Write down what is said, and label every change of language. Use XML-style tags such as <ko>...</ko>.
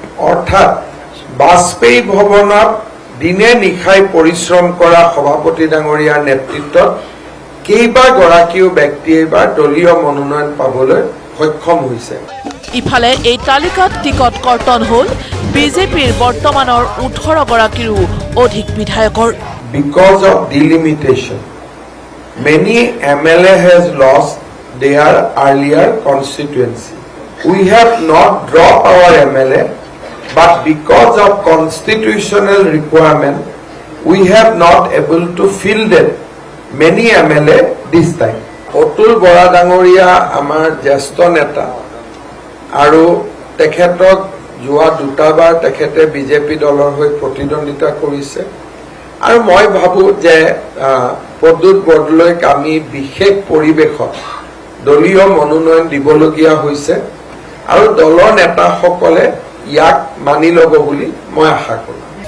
<as>অৰ্থাৎ বাজপেয়ী ভৱনত দিনে নিশাই পৰিশ্ৰম কৰা সভাপতি ডাঙৰীয়াৰ নেতৃত্বত কেইবাগৰাকীও ব্যক্তিয়ে এইবাৰ দলীয় মনোনয়ন পাবলৈ সক্ষম হৈছে। ইফালে এই তালিকাত টিকট কৰ্তন হল বিজেপিৰ বৰ্তমানৰ 18 গৰাকীৰো অধিক বিধায়কৰ।</as> <en>Because of delimitation, many MLA has lost their earlier constituency. We have not dropped our MLA, but because of constitutional requirement, we have not able to fill them many MLA this time.</en> <as>Atul Bora ডাঙৰীয়া আমাৰ জ্যেষ্ঠ নেতা আৰু তেখেতক যোৱা দুটাবাৰ তেখেতে BJP দলৰ হৈ প্ৰতিদ্বন্দ্বিতা কৰিছে আৰু মই ভাবো যে প্ৰদ্যুৎ বৰদলৈক আমি বিশেষ পৰিৱেশত দলীয় মনোনয়ন দিবলগীয়া হৈছে আৰু দলৰ নেতাসকলে ইয়াক মানি ল'ব বুলি মই আশা কৰোঁ।</as>